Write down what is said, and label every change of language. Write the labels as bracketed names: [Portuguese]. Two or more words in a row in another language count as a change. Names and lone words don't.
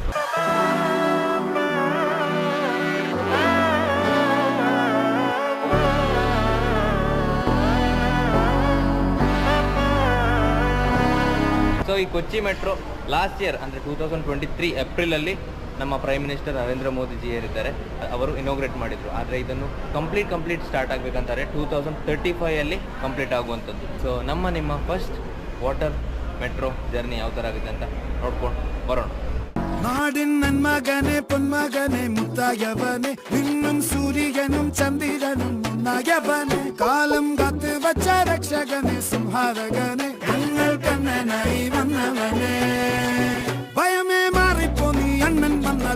[Kannada] ಸೊ ಈ ಕೊಚ್ಚಿ ಮೆಟ್ರೋ [English] last year [Kannada] ಅಂದರೆ 2023 ಏಪ್ರಿಲಲ್ಲಿ ನಮ್ಮ [English] prime minister [Kannada] ನರೇಂದ್ರ ಮೋದಿಜಿ ಏರಿದ್ದಾರೆ, ಅವರು ಇನಾಗ್ರೇಟ್ ಮಾಡಿದರು. ಆದರೆ ಇದನ್ನು [English] complete start [Kannada] ಆಗಬೇಕಂತಾರೆ 2035 ಕಂಪ್ಲೀಟ್ ಆಗುವಂಥದ್ದು. ಸೊ ನಿಮ್ಮ [English] first water metro journey [Kannada] ಯಾವ ಥರ ಆಗುತ್ತೆ ಅಂತ ನೋಡ್ಕೊಂಡು ಬರೋಣ. [Malayalam] നാടിൻ നന്മകനെ പൊന്മകനെ മുത്തായവനെ നിന്നും സൂര്യനും ചന്ദ്രനും ഒന്നായവനെ കാലം കാത്ത് വച്ച രക്ഷകനെ സംഹാരകനെ ഞങ്ങൾ കണ്ണനായി വന്നവനെ ഭയമേ മാറിപ്പോ നീ അണ്ണൻ